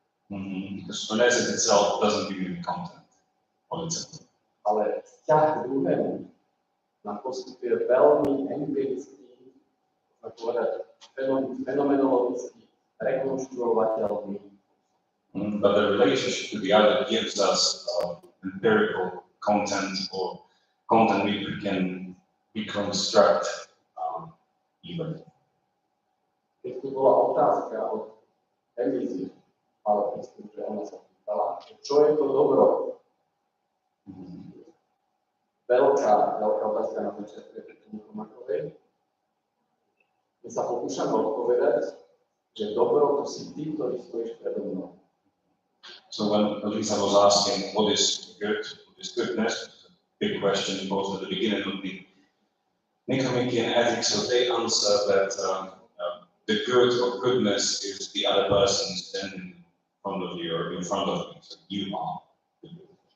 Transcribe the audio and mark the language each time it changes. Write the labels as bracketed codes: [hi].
[en] Because phronesis itself doesn't give you the content on itself. [sk] Ale vzťah k druhému nám poskytuje veľmi empirický, tak povedať, fenomenologický, rekonštruovateľný. [en] But the relationship to the other gives us empirical content or content we can reconstruct even. [sk] Keď tu bola otázka od Emízy, ale myslím, že ona sa pýtala, čo je to dobro? Veľká otázka na začiatku Nicomacheovej. My sa pokúšame odpovedať, že dobro to si ty, ktorý stojíš predo mnou. [en] So when Lisa was asking what is goodness, big question posed at the beginning of the Nicomachean Ethics, so they answer that the good or goodness is the other person standing in front of you or in front of you, so you are the good.